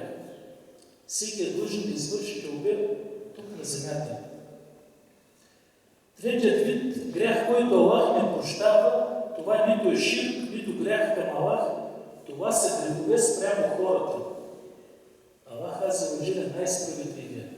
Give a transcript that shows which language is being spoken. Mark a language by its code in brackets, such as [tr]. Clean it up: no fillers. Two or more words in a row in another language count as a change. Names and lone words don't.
[bg] Всеки е длъжен да извърши тълбе тук на земята. Третият вид грях, който Аллах не прощава, това нито е ширк, нито грях към Аллах, това са грехове спрямо хората. Аллах [ar] عز وجل [bg] е най-справедливият.